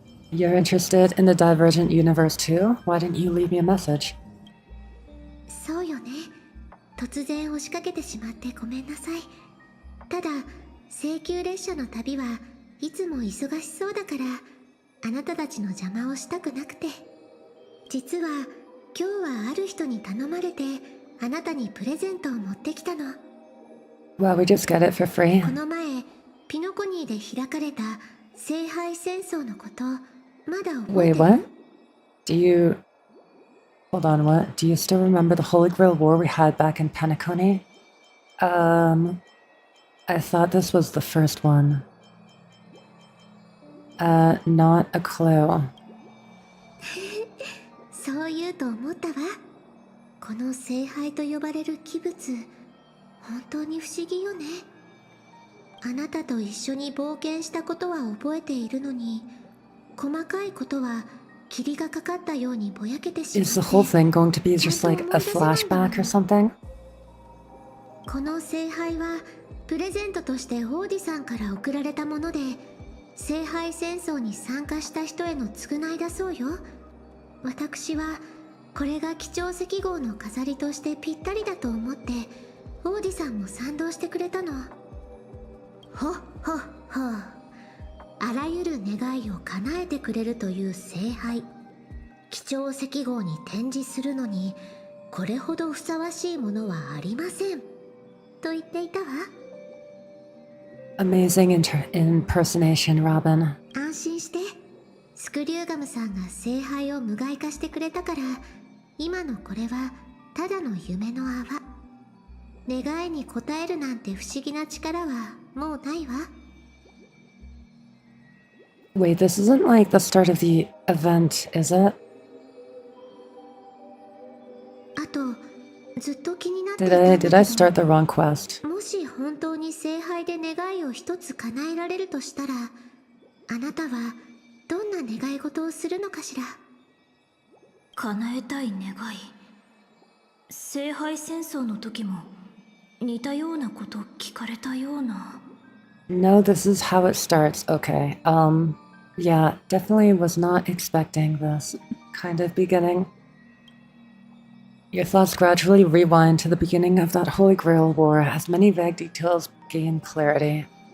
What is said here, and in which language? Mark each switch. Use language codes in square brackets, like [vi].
[en] You're interested in the Divergent universe too? Why didn't you leave me a message? [ja] そうよね。突然押しかけてしまってごめんなさい。ただ、請求列車の旅はいつも忙しそうだから、あなたたちの邪魔をしたくなくて。実は、今日はある人に頼まれて、あなたにプレゼントを持ってきたの。 [en] Well, we just get it for free. [ja] この前、ピノコニーで開かれた聖杯戦争のこと、まだ覚えてる? [en] what? Do you... Hold on, what? Do you still remember the Holy Grail War we had back in Penacony? I thought this was the first one. Not a clue. [ja] そう言うと思ったわ。この聖杯と呼ばれる器物、本当に不思議よね。あなたと一緒に冒険したことは覚えているのに、細かいことは霧がかかったようにぼやけてしまって。 [en] Is the whole thing going to be just like a flashback or something? [ja] この聖杯はプレゼントとしてオーディさんから贈られたもので、聖杯戦争に参加した人への償いだそうよ。私はこれが貴重赤号の飾りとしてぴったりだと思って、オーディさんも賛同してくれたの。ほっほっほ。あらゆる願いを叶えてくれるという聖杯。貴重赤号に展示するのに、これほどふさわしいものはありません。と言っていたわ。 [en] Amazing impersonation, Robin. [ja] 安心して。スクリューガムさんが聖杯を無害化してくれたから、今のこれはただの夢の泡。願いに応えるなんて不思議な力はもうないわ。 [en] Wait, this isn't like the start of the event, is it? [ja] あと、ずっと気になってい [en] Did [ja] たん [en] I [ja] だけ [en] did [ja] ど、 [en] I start the wrong quest? [ja] もし本当に聖杯で願いを一つ叶えられるとしたら、あなたはどんな願い事をするのかしら。叶えたい願い。聖杯戦争の時も似たようなこと聞かれたような。 [en] No, this is how it starts. Okay. Yeah, definitely was not expecting this kind of beginning. Your thoughts gradually rewind to the beginning of that Holy Grail War as many vague details gain clarity.